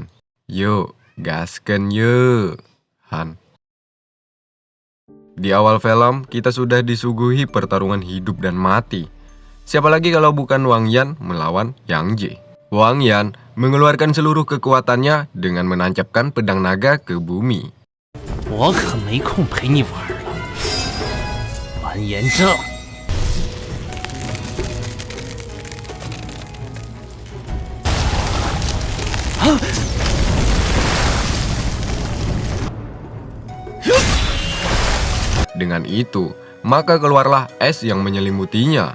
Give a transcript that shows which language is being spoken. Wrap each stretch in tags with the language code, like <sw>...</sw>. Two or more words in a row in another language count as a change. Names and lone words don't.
<id>Yuk, gasken yuk. Han. Di awal film kita sudah disuguhi pertarungan hidup dan mati. Siapa lagi kalau bukan Wang Yan melawan Yang Jie. Wang Yan mengeluarkan seluruh kekuatannya dengan menancapkan pedang naga ke bumi.</id> <zh>我可没空陪你玩了，完颜正。</zh> <id>Dengan itu, maka keluarlah es yang menyelimutinya.</id>